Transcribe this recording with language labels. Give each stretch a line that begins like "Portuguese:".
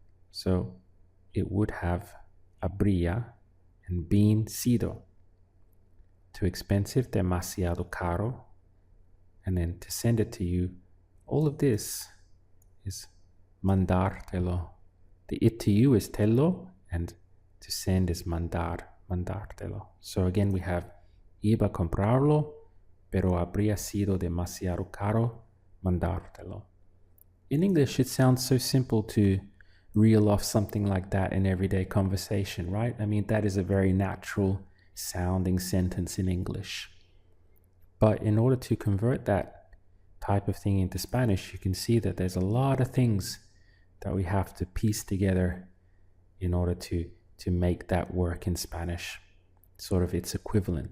English: So it would have habría and been sido. Too expensive,
Spanish: demasiado caro.
English: And then to send it to you, all of this is mandártelo. The it to you is tello, and to send is mandártelo. So again, we have
Spanish: iba a comprarlo, pero habría sido demasiado caro mandártelo.
English: In English, it sounds so simple to reel off something like that in everyday conversation, right? I mean, that is a very natural sounding sentence in English. But in order to convert that type of thing into Spanish, you can see that there's a lot of things that we have to piece together in order to make that work in Spanish, sort of its equivalent.